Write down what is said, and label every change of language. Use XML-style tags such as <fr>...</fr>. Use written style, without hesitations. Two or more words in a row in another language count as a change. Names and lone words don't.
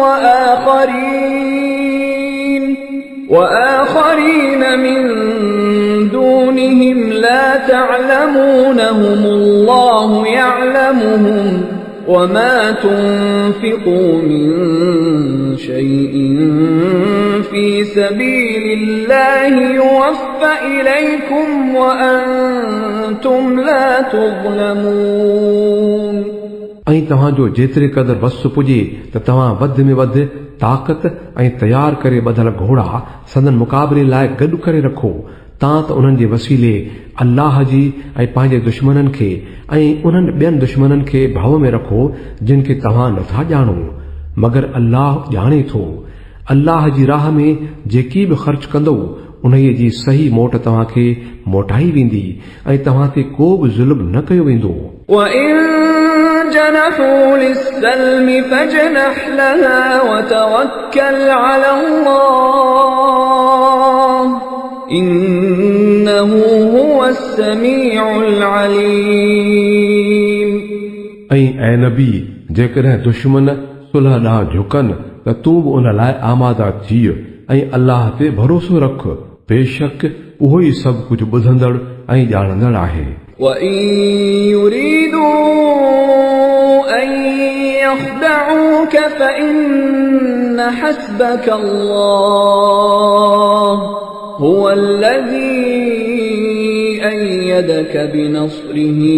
<ar>وآخرين من دونهم لا تعلمونهم الله يعلمهم وما تنفقوا من شيء في سبيل الله يوفى إليكم وأنتم لا تظلمون।</ar> <sd>ऐं तव्हांजो जेतिरे क़दुरु वस पुॼे त तव्हां वध में वध ताक़त ऐं तयार करे ॿधल घोड़ा संदन मुक़ाबले लाइ गॾु करे रखो। तां त उन्हनि जे वसीले अल्लाह जी ऐं पंहिंजे दुश्मननि खे ऐं उन्हनि ॿियनि दुश्मननि खे भव में रखो जिन खे तव्हां नथा ॼाणो। मगर अल्लाह ॼाणे थो। अल्लाह जी राह में जेकी बि ख़र्च कंदो उन्हीअ जी सही मोट तव्हांखे मोटाई वेंदी ऐं तव्हां ते को बि ज़ुल्म न कयो वेंदो।</sd> <ar>جنحوا للسلم فاجنح لها وتوكل على الله إنه هو السميع العليم।</ar> <sd>ऐं ऐं नबी जेकॾहिं दुश्मन सुलह ॾांहुं झुकनि त तूं बि उन लाइ आमादा थी ऐं अल्लाह ते भरोसो रख, बेशक उहो ई सभु कुझु ॿुधंदड़ ऐं ॼाणंदड़ आहे।</sd> <ar>وَإِن يُرِيدُوا أَن يَخْدَعُوكَ فَإِنَّ حَسْبَكَ اللَّهُ هُوَ الَّذِي أَيَّدَكَ بِنَصْرِهِ</ar>